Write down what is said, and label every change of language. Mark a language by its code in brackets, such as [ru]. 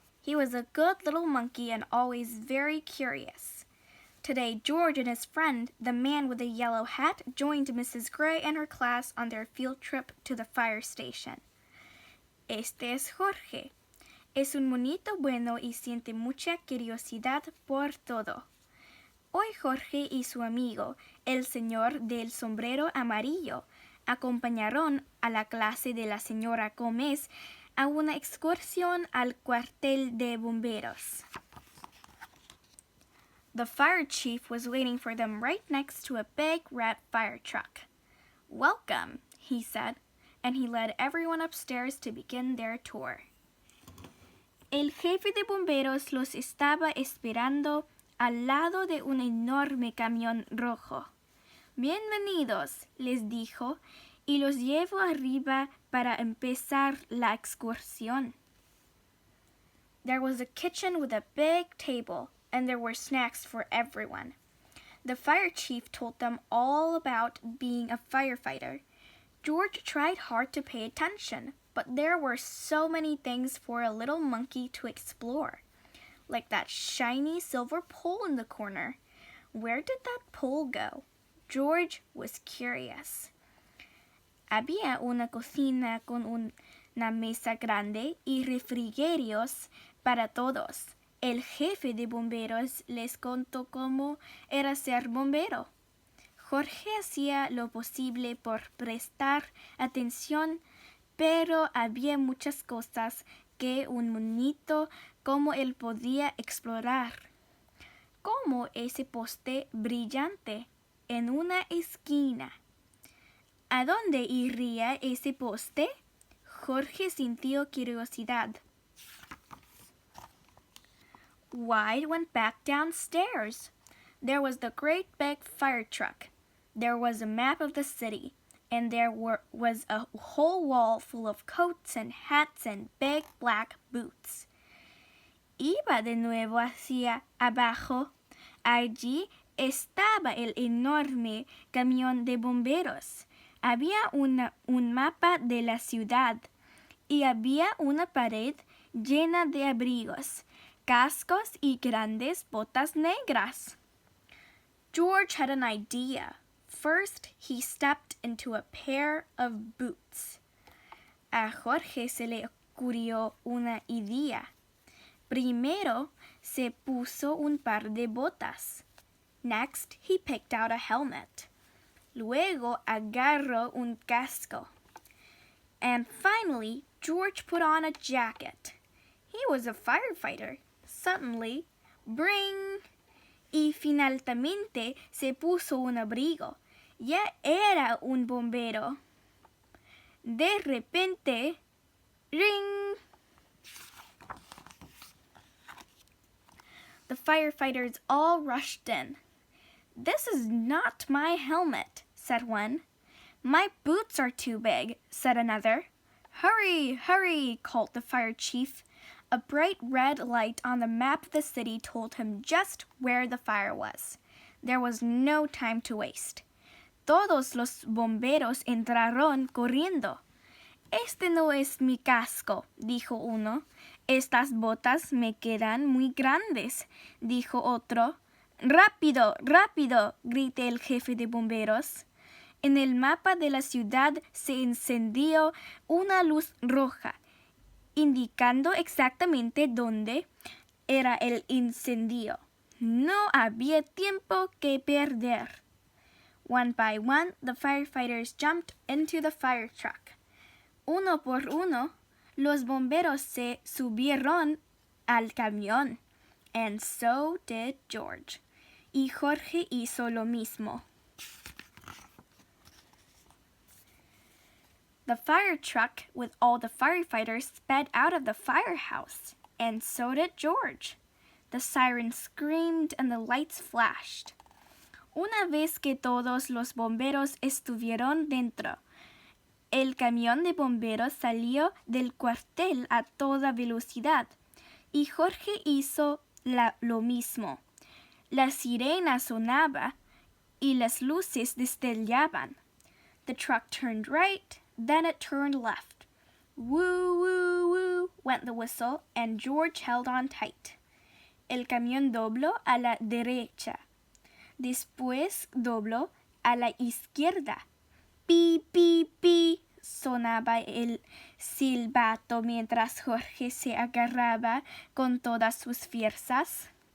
[en] He was a good little monkey and always very curious. Today, George and his friend, the man with the yellow hat, joined Mrs. Gray and her class on their field trip to the fire station. [es] Este es Jorge. Es un monito bueno y siente mucha curiosidad por todo. Hoy Jorge y su amigo, el señor del sombrero amarillo, acompañaron a la clase de la señora Gómez a una excursión al cuartel de bomberos. [en] The fire chief was waiting for them right next to a big red fire truck. "Welcome," he said, and he led everyone upstairs to begin their tour. [es] El jefe de bomberos los estaba esperando al lado de un enorme camión rojo. "Bienvenidos," les dijo, y los llevó arriba para empezar la excursión. [en] There was a kitchen with a big table, and there were snacks for everyone. The fire chief told them all about being a firefighter. George tried hard to pay attention, but there were so many things for a little monkey to explore, like that shiny silver pole in the corner. Where did that pole go? George was curious. [es] Había una cocina con una mesa grande y refrigerios para todos. El jefe de bomberos les contó cómo era ser bombero. Jorge hacía lo posible por prestar atención, pero había muchas cosas que un monito como él podía explorar, como ese poste brillante en una esquina. ¿A dónde iría ese poste? Jorge sintió curiosidad. [en] Wide went back downstairs. There was the great big fire truck. There was a map of the city, and there was a whole wall full of coats and hats and big black boots. [es] Iba de nuevo hacia abajo. Allí estaba el enorme camión de bomberos. Había un mapa de la ciudad y había una pared llena de abrigos, cascos y grandes botas negras. [en] George had an idea. First, he stepped into a pair of boots. [es] A Jorge se le ocurrió una idea. Primero se puso un par de botas. [en] Next, he picked out a helmet. [es] Luego agarró un casco. [en] And finally, George put on a jacket. He was a firefighter. Suddenly, bring! [es] Y finalmente se puso un abrigo. Ya era un bombero. De repente, ring! [en] The firefighters all rushed in. "This is not my helmet," said one. "My boots are too big," said another. "Hurry, hurry," called the fire chief. A bright red light on the map of the city told him just where the fire was. There was no time to waste. [es] Todos los bomberos entraron corriendo. "Este no es mi casco," dijo uno. "Estas botas me quedan muy grandes," dijo otro. "Rápido, rápido", gritó el jefe de bomberos. En el mapa de la ciudad se encendió una luz roja, indicando exactamente dónde era el incendio. No había tiempo que perder. [en] One by one, the firefighters jumped into the fire truck. [es] Uno por uno, los bomberos se subieron al camión. [en] And so did George. [es] Y Jorge hizo lo mismo. [en] The fire truck with all the firefighters sped out of the firehouse, and so did George. The siren screamed and the lights flashed. [es] Una vez que todos los bomberos estuvieron dentro, El camión de bomberos salió del cuartel a toda velocidad y Jorge hizo lo mismo. La sirena sonaba y las luces destellaban. [en] The truck turned right, then it turned left. Woo, woo, woo, went the whistle, and George held on tight. [es] El camión dobló a la derecha. Después dobló a la izquierda. Pi, pi, pi, sonaba el silbato mientras Jorge se agarraba con todas sus fuerzas.